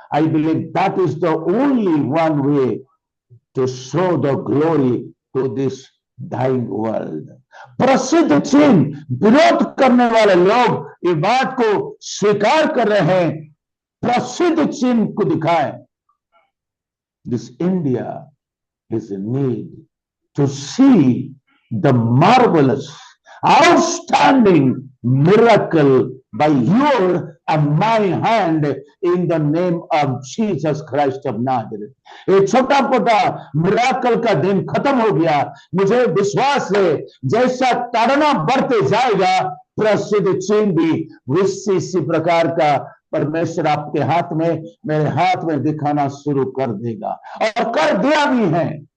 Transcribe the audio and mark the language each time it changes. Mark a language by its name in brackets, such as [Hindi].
[English] I believe that is the only one way to show the glory to this dying world. [Hindi] प्रसिद्ध चिन्ह, विरोध करने वाले लोग ये बात को स्वीकार कर रहे हैं, प्रसिद्ध चिन्ह को दिखाएं। [English] This India is in need to see the marvelous, outstanding miracle by your and my hand in the name of Jesus Christ of Nazareth. [Hindi] एक छोटा मोटा मिराकल का दिन खत्म हो गया। मुझे विश्वास है जैसा ताड़ना बढ़ते जाएगा, प्रसिद्ध चिन्ह भी इसी प्रकार का परमेश्वर आपके हाथ में, मेरे हाथ में दिखाना शुरू कर देगा और कर दिया भी है।